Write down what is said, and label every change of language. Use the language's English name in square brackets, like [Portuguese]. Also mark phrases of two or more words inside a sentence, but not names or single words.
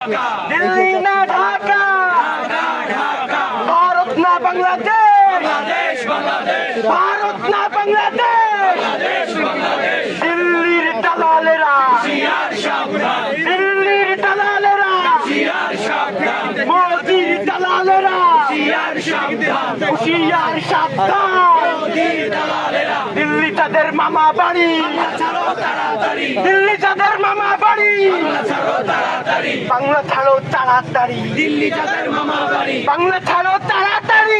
[Bangla] দিল্লি না ঢাকা, ভারত না বাংলাদেশ, ভারত না বাংলাদেশ, দিল্লির দালালেরা, দিল্লির দালালেরা, মোদির দালালেরা, হুঁশিয়ার সাবধান, দিল্লি তাদের মামা বাড়ি, দিল্লি তাদের মামা বাড়ি, বাংলা ছাড়ো তাড়াতাড়ি, দিল্লি যাদের মামা বাড়ি, বাংলা ছাড়ো তাড়াতাড়ি,